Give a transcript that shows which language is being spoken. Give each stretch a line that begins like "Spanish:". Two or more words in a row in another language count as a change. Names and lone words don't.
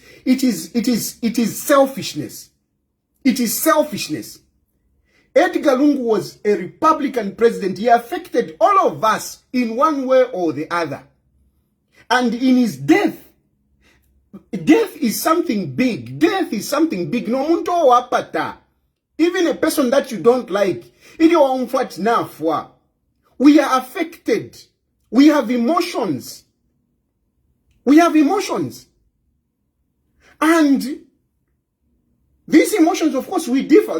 English: It is selfishness. It is selfishness. Edgar Lungu was a Republican president. He affected all of us in one way or the other. And in his death is something big. Death is something big.
Bemba: No muntu wapata.
English: Even a person that you don't like. We are affected. We have emotions. We have emotions. And these emotions, of course, we differ.